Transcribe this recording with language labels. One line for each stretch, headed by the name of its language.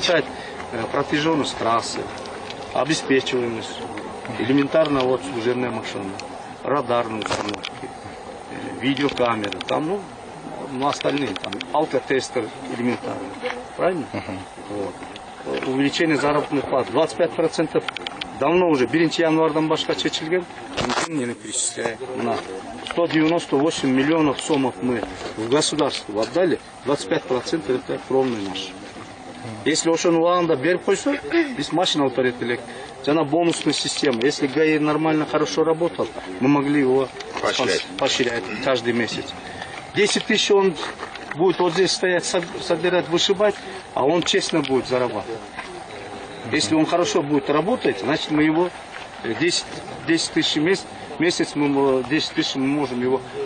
Russian: посчитать протяженность трассы, обеспечиваемость, элементарно вот служебная машина, радарные установки, видеокамеры, там, ну остальные, там, алкотестер элементарно. Правильно? Вот. Увеличение заработных плат 25%. Давно уже,
Kyrgyz: 1 январдан башка чечилген,
Russian: никто не перечисляет. 198 миллионов сомов мы в государство отдали, 25% это кровный наш.
Kyrgyz: Если ошону убагында берип койсо, биз машина алып элек. Жана бонусная система.
Russian: Если ГАИ нормально, хорошо работал, мы могли его поощрять каждый месяц. 10 тысяч он будет вот здесь стоять, собирать, вышибать, а он честно будет зарабатывать. Если он хорошо будет работать, значит мы его 10 тысяч в месяц, 10 тысяч мы можем его